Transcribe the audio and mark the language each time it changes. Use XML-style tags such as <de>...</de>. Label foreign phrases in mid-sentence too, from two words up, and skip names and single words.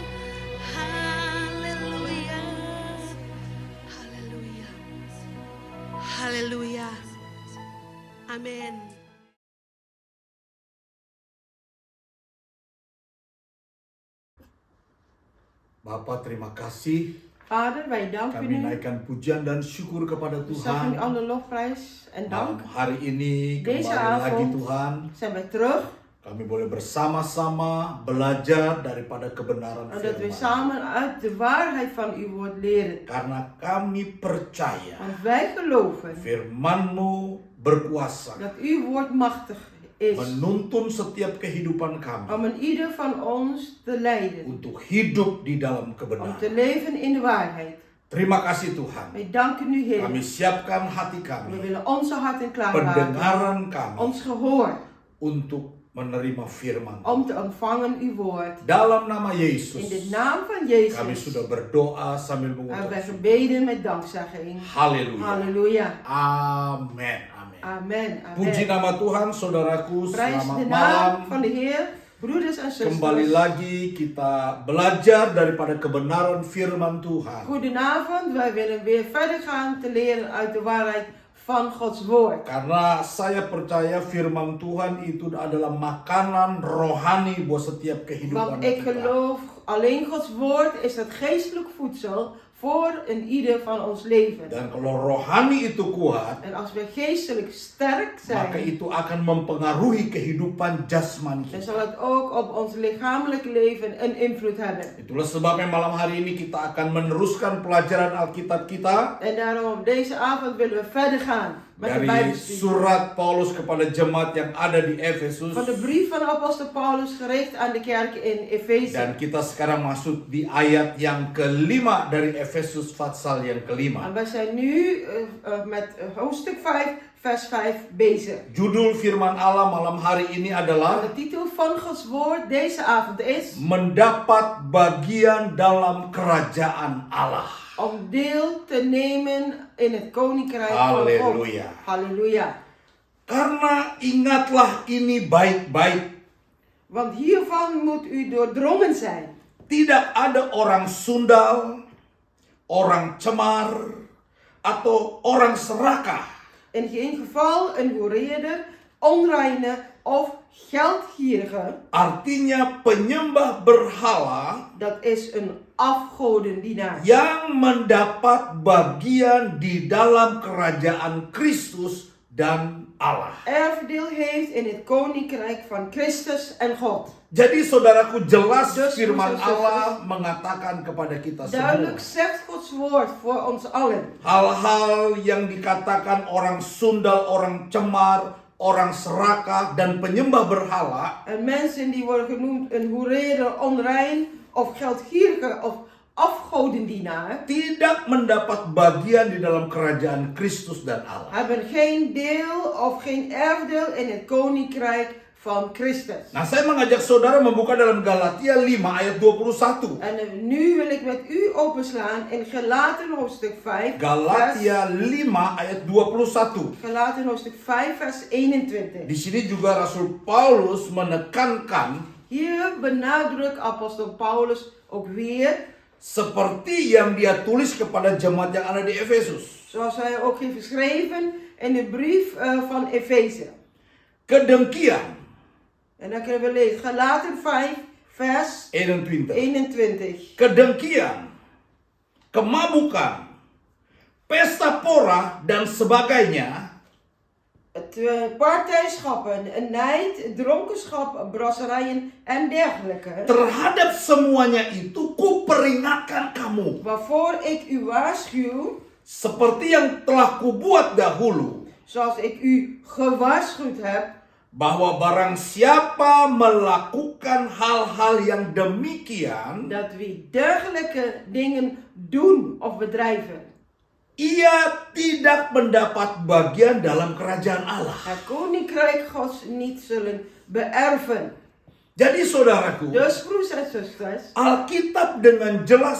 <id>Haleluya. Haleluya. Haleluya. Amin. Bapak terima kasih,</id> <nl>Vader, wij danken</nl> <id>kami</id> <nl>u.</nl> <id>naikkan pujian dan syukur kepada</id> <nl>We zeggen u</nl> <id>Tuhan.</id> <nl>alle lofprijs en</nl> <id>Malam</id> <nl>dank.</nl> <id>hari ini</id> <nl>Deze</nl> <id>kembali lagi</id> <nl>avond</nl> <id>Tuhan,</id> <nl>zijn wij terug.</nl> <id>kami boleh bersama-sama belajar daripada kebenaran</id> <nl>En dat we</nl> <id>firman.</id> <nl>samen uit de waarheid van uw woord leren.</nl> <id>Karena kami percaya</id> <nl>Want wij geloven</nl> <id>firman-Mu berkuasa</id> <nl>dat uw woord machtig is</nl> <id>menuntun setiap kehidupan kami</id> <nl>om een ieder van ons te leiden.</nl> <id>untuk hidup di dalam</id> <nl>Om te</nl> <id>kebenaran.</id> <nl>leven in de waarheid.</nl> <id>Terima kasih Tuhan.</id> <nl>Wij danken u Heer.</nl> <id>Kami siapkan hati</id> <nl>We</nl> <id>kami,</id> <nl>willen onze harten klaarmaken.</nl> <id>pendengaran kami</id> <nl>Ons gehoor.</nl> <id>untuk menerima firman.</id> <nl>Om te ontvangen uw woord.</nl> <id>Dalam nama Yesus,</id> <nl>In de naam van</nl> <id>kami</id> <nl>Jezus</nl> <id>sudah berdoa sambil</id> <nl>hebben wij</nl> <id>mengucap</id> <nl>gebeden met dankzegging.</nl> <id>haleluya.</id> <nl>Halleluja.</nl> <id>Amin. Amin.</id> <nl>Amen.</nl> <id>Puji</id> <nl>Amen.</nl> <id>nama Tuhan, saudaraku.</id> <nl>Prijs</nl> <id>Selamat</id> <nl>de</nl> <id>malam.</id> <nl>naam van de Heer, broeders en</nl> <id>Kembali</id> <nl>zusters.</nl> <id>lagi kita belajar daripada kebenaran firman Tuhan.</id> <nl>Goedenavond, wij willen weer verder gaan te leren uit de waarheid van Gods woord.</nl> <id>Karena saya percaya firman Tuhan itu adalah makanan rohani buat setiap kehidupan</id> <nl>Want ik</nl> <id>kita.</id> <nl>geloof alleen Gods woord is het geestelijk voedsel voor een ieder van ons leven.</nl> <id>Dan kalau rohani itu kuat,</id> <nl>En als we geestelijk sterk</nl> <id>maka</id> <nl>zijn,</nl> <id>itu akan mempengaruhi kehidupan jasmani</id> <nl>dan</nl> <id>kita.</id> <nl>zal het ook op ons lichamelijk leven een invloed hebben.</nl> <id>Itulah sebabnya malam hari ini kita akan meneruskan pelajaran Alkitab kita</id> <nl>En daarom op deze avond willen we verder gaan met de</nl> <id>dari</id> <nl>Bijbelstudie.</nl> <id>surat Paulus kepada jemaat yang ada di Efesus.</id> <nl>Van de brief van apostel Paulus gericht aan de kerk in Efeze.</nl> <id>Dan kita sekarang masuk di ayat yang kelima dari Efesus pasal yang kelima.</id> <nl>En wij zijn nu met hoofdstuk 5, vers 5 bezig.</nl> <id>Judul firman Allah malam hari ini</id> <nl>En</nl> <id>adalah</id> <nl>de titel van Gods woord deze avond is</nl> <id>mendapat bagian dalam kerajaan Allah.</id> <nl>om deel te nemen in het koninkrijk van God.</nl> <id>Halleluja.</id> <nl>Halleluja.</nl> <id>Karena ingatlah ini baik-baik.</id> <nl>Want hiervan moet u doordrongen zijn.</nl> <id>Tidak ada orang sundal, orang cemar, atau orang serakah</id> <nl>In geen geval een hoereerder, onreine of geldgierige.</nl> <id>artinya penyembah berhala</id> <nl>Dat is een afgodendienaar.</nl> <id>yang mendapat bagian di dalam kerajaan Kristus dan Allah.</id> <nl>Erfdeel heeft in het koninkrijk van Christus en God.</nl> <id>Jadi saudaraku, jelas</id> <nl>Dus,</nl> <id>firman</id> <nl>broers en</nl> <id>Allah mengatakan kepada kita semua.</id> <nl>Duidelijk zegt Gods woord voor ons allen.</nl> <id>Hal-hal yang dikatakan orang sundal, orang cemar, orang serakah, dan penyembah berhala</id> <nl>En mensen die worden genoemd een hoereerder, onrein of geldgierige of afgodendienaar,</nl> <id>tidak mendapat bagian di dalam kerajaan Kristus dan Allah.</id> <nl>hebben geen deel of geen erfdeel in het koninkrijk van Christus.</nl> <id>Nah, saya mengajak saudara membuka dalam Galatia 5 ayat 21.</id> <nl>En nu wil ik met u openslaan in Galaten hoofdstuk 5.</nl> <id>Galatia 5 ayat 21.</id> <nl>Galaten hoofdstuk 5 vers 21.</nl> <id>Di sini juga Rasul Paulus menekankan</id> <nl>Hier benadrukt apostel Paulus ook weer,</nl> <id>seperti yang dia tulis kepada jemaat yang ada di Efesus.</id> <nl>zoals hij ook heeft geschreven in de brief van Efeze.</nl> <id>Kedengkian</id> <nl>En dan kunnen we lezen Galaten 5 vers 21. 21.</nl> <id>Kedengkian, kemabukan, pesta pora dan sebagainya</id> <nl>Partijschappen, nijd, dronkenschap, brasserijen en dergelijke.</nl> <id>terhadap semuanya itu kuperingatkan kamu</id> <nl>Waarvoor ik u waarschuw,</nl> <id>seperti yang telah kubuat dahulu,</id> <nl>zoals ik u gewaarschuwd heb,</nl> <id>bahwa barang siapa melakukan hal-hal yang demikian,</id> <nl>dat wie dergelijke dingen doen of bedrijven,</nl> <id>ia tidak mendapat bagian dalam kerajaan Allah.</id> <nl>het koninkrijk Gods niet zullen beërven.</nl> <id>Jadi saudaraku,</id> <nl>Dus broers en zusters,</nl> <id>Alkitab dengan jelas</id>